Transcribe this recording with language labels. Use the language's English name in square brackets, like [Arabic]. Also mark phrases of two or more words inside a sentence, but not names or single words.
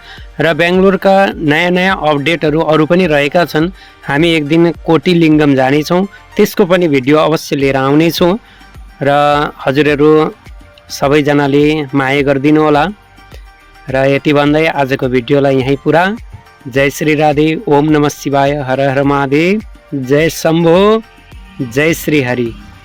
[Nepali] र बेङ्गलोरका नयाँ नयाँ अपडेटहरू अरू पनि रहेका छन्। हामी एक दिन कोटिलिङ्गम जानेछौँ, त्यसको पनि भिडियो अवश्य लिएर आउनेछौँ र हजुरहरू सबैजनाले माया गरिदिनु होला। र यति भन्दै आजको भिडियोलाई यहीँ पुरा। जय श्री राधे, ओम नमः शिवाय, हर हर महादेव, जय शम्भो, जय श्री हरि।